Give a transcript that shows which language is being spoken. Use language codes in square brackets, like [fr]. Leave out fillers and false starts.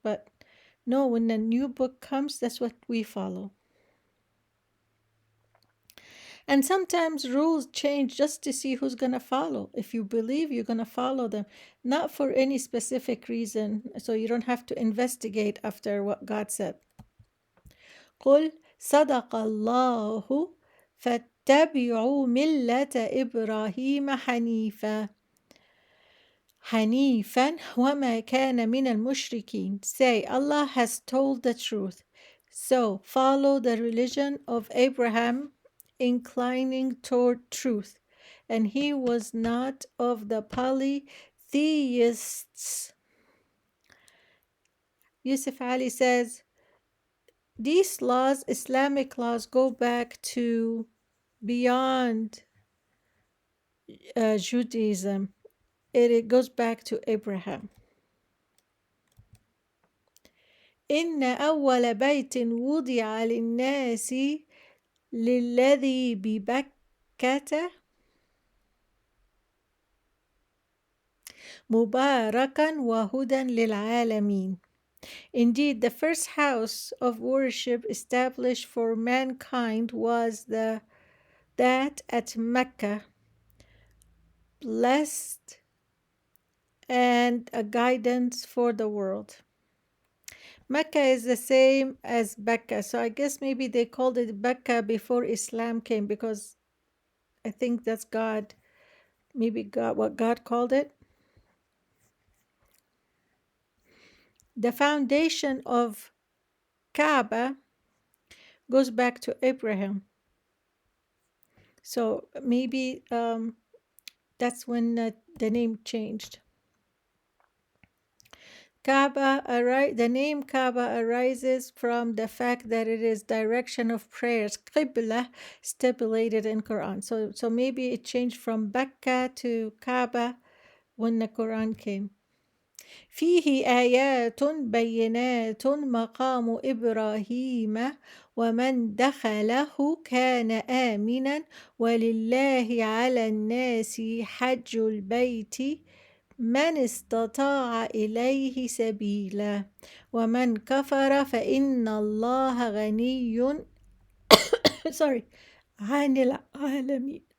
[en] But no, when the new book comes, that's what we follow. And sometimes rules change just to see who's going to follow. If you believe, you're going to follow them, not for any specific reason. So you don't have to investigate after what God said. [ar] قل صدق الله فاتبعوا ملة إبراهيم حنيفا وما كان من المشركين. [en] Say, Allah has told the truth. So follow the religion of Abraham, inclining toward truth. And he was not of the polytheists. Yusuf Ali says, these laws, Islamic laws, go back to beyond Judaism. It goes back to Abraham. [ar] إن أول بيت وضع للناس للذي ببكة مباركا وهدى للعالمين. [en] Indeed, the first house of worship established for mankind was that at Mecca, blessed and a guidance for the world. Mecca is the same as Becca, so I guess maybe they called it Becca before Islam came, because I think that's God, maybe God, what God called it. The foundation of Kaaba goes back to Abraham. So maybe that's when the name changed. The name Kaaba arises from the fact that it is direction of prayers, Qibla, stipulated in Quran. So maybe it changed from Becca to Kaaba when the Quran came. [ar] فيه آيات بينات مقام إبراهيم ومن دخله كان آمنا ولله على الناس حج البيت من استطاع إليه سبيلا ومن كفر فإن الله غني [en] sorry [ar] عن العالمين.